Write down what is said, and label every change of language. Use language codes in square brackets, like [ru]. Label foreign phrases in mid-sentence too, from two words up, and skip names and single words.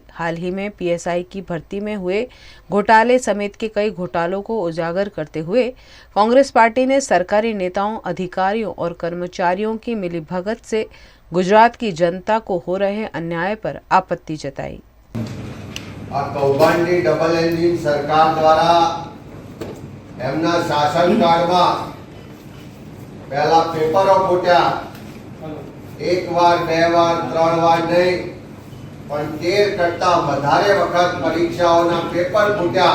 [hi] हाल ही में पीएसआई की भर्ती में हुए घोटाले समेत के कई घोटालों को उजागर करते हुए कांग्रेस पार्टी ने सरकारी नेताओं, अधिकारियों और कर्मचारियों की मिलीभगत से गुजरात की जनता को हो रहे अन्याय पर आपत्ति जताई। [gu] કૌભાંડી [en] double engine [gu] સરકાર દ્વારા એમના શાસનકાળમાં પહેલા પેપરો ફૂટ્યા, 1 વાર 2 વાર 3 વાર નહીં પણ 13 કરતાં વધારે વખત પરીક્ષાઓના પેપર ફૂટ્યા।